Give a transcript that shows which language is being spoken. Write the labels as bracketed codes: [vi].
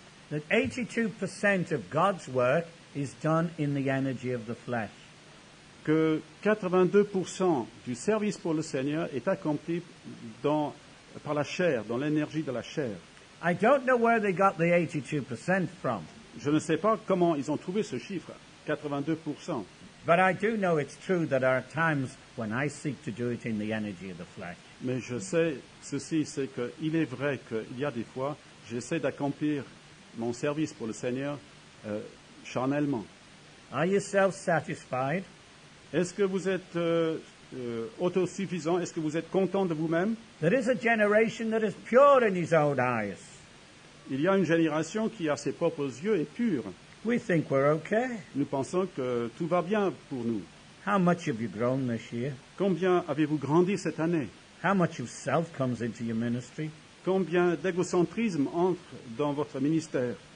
[en] that 82% of God's work is done in the energy of the flesh. [fr] que 82% du service pour le Seigneur est accompli par la chair, dans l'énergie de la chair. [en] I don't know where they got the 82% from, [fr] Je ne sais pas comment ils ont trouvé ce chiffre, 82%. [en] but I do know it's true that there are times when I seek to do it in the energy of the flesh. [fr] Mais je sais ceci, c'est qu'il est vrai qu'il y a des fois, j'essaie d'accomplir mon service pour le Seigneur charnellement. [en] Are you self-satisfied? [fr] Est-ce que vous êtes autosuffisant? Est-ce que vous êtes content de vous-même? [en] There is a generation that is pure in his own eyes. [fr] Il y a une génération qui, à ses propres yeux, est pure. [en] We think we're okay. [fr] Nous pensons que tout va bien pour nous. [en] How much have you grown this year? [fr] Combien avez-vous grandi cette année? [en] How much of self comes into your ministry? [fr] Combien d'égocentrisme entre dans votre ministère?